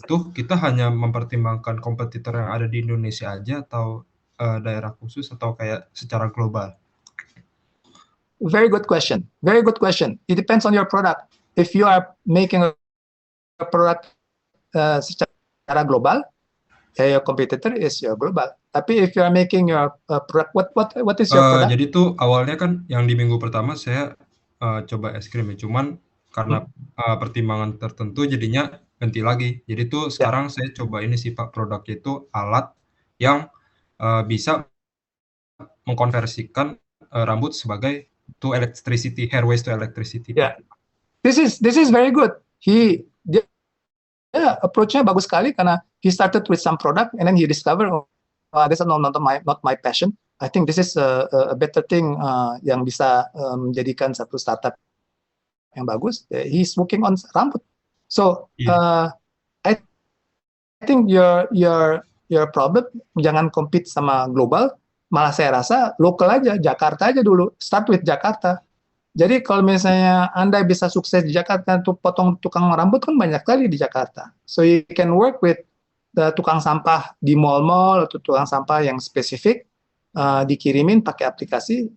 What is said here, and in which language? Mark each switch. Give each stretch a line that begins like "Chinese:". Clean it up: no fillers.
Indonesian: itu, kita hanya mempertimbangkan kompetitor yang ada di Indonesia aja atau daerah khusus atau kayak secara global?
English: Very good question. Very good question. It depends on your product. If you are making a product
Indonesian: secara global,
English: your competitor is your global.
Indonesian: Tapi
English: if you are making your product, what is your product?
Indonesian: Jadi tuh awalnya kan yang di minggu pertama saya coba es krim ya, cuman karena pertimbangan tertentu jadinya ganti lagi. Jadi tuh sekarang saya coba ini sih Pak, produknya itu alat yang bisa mengkonversikan rambut sebagai
English: to electricity, hair waste to electricity.
Indonesian: Yeah, this is very good. Dia approach-nya bagus sekali karena
English: he started with some product and then he discovered this is not my passion. I think this is a better thing
Indonesian: yang bisa menjadikan satu startup yang bagus.
English: He's working on rambut. So I think your problem
Indonesian: jangan
English: compete sama global.
Indonesian: Malah saya rasa lokal aja, Jakarta aja dulu.
English: Start with Jakarta.
Indonesian: Jadi kalau misalnya Anda bisa sukses di Jakarta, untuk potong tukang rambut kan banyak kali di Jakarta.
English: So you can work with the
Indonesian: tukang sampah di mall-mall atau tukang sampah yang spesifik, dikirimin pakai aplikasi.